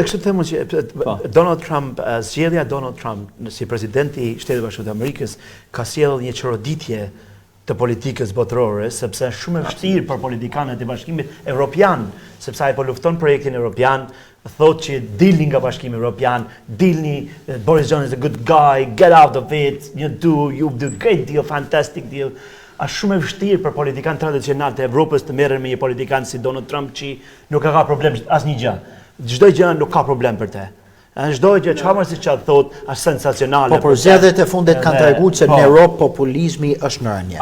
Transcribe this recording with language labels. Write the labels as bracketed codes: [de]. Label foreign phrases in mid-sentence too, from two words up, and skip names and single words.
[sq] Edhe kështu them që Donald Trump, zgjedhja Donald Trump si presidenti I Shtetit Bashkuar të Amerikës ka sjellë një çoroditje të politikës botërore, sepse është shumë e vështirë për politikanët e Bashkimit Evropian, sepse ai po lufton projektin evropian, thotë që dilni nga Bashkimi Evropian, dilni, [en] Boris Johnson is a good guy, get out of it, you do great deal, fantastic deal. [sq] Është shumë e vështirë për politikan tradicional të Evropës të merren me një politikan si Donald Trump që nuk ka problem asnjë gjë. Çdo gjë nuk ka problem për te. Çdo gjë çfarë si çfarë thotë është sensacionale. Po por zgjedhjet e fundit kanë treguar se në Europë populizmi është në rënje.